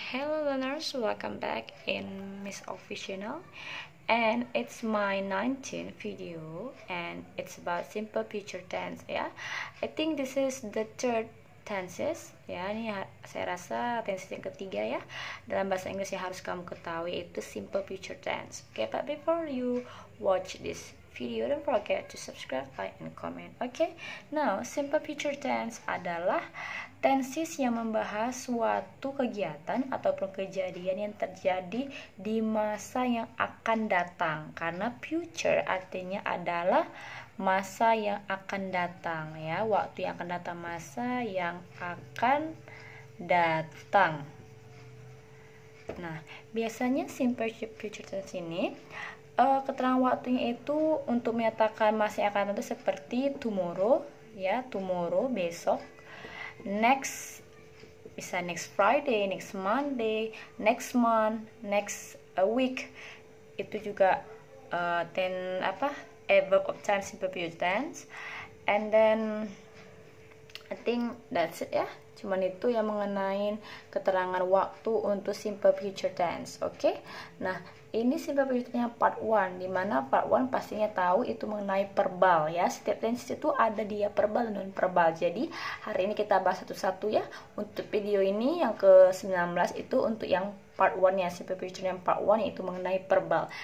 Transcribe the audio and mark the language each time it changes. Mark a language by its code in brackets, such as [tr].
[en] Hello learners, welcome back in Miss Official, and it's my 19th video, and it's about simple future tense. Ya, I think this is the third tenses. [id] Ya, ini saya rasa tenses yang ketiga ya. Dalam bahasa Inggris yang harus kamu ketahui itu simple future tense. [en] Okay, but before you watch this video, don't forget to subscribe, like, and comment. [id] Okay, now simple future tense adalah tenses yang membahas suatu kegiatan ataupun kejadian yang terjadi di masa yang akan datang. Karena future artinya adalah masa yang akan datang ya, waktu yang akan datang, masa yang akan datang. Nah, biasanya simple future tense ini keterangan waktunya itu untuk menyatakan masa yang akan datang seperti tomorrow ya, tomorrow besok, next bisa [en] next Friday, next Monday, next month, next week. [id] Itu juga verb of time simple future tense. [en] And then I think that's it ya. [id] Cuman itu yang mengenai keterangan waktu untuk simple future tense. Oke. Nah, ini simple future tense part 1, dimana part 1 pastinya tahu itu mengenai verbal ya. Setiap tense itu ada dia verbal dan non verbal. Jadi hari ini kita bahas satu-satu ya. Untuk video ini yang ke-19 itu untuk yang part 1 ya, simple future yang part 1 yaitu mengenai verbal.